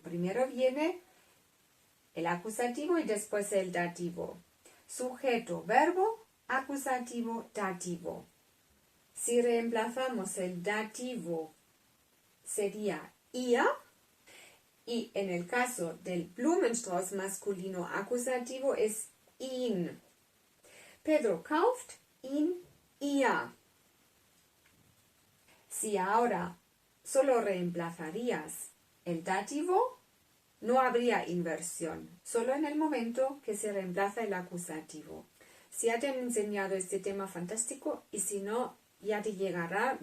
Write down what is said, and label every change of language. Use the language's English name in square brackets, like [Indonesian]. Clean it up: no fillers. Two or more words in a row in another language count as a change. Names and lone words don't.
[Spanish] Primero viene el acusativo y después el dativo. Sujeto, verbo, acusativo, dativo. Si reemplazamos el dativo, sería ihr. Y en el caso del Blumenstrauß masculino acusativo es ihn. [German] Pedro kauft ihn, ihr. [Spanish] Si ahora solo reemplazarías el dativo, no habría inversión, solo en el momento que se reemplaza el acusativo. Si ya te han enseñado este tema, fantástico, y si no, ya te llegará.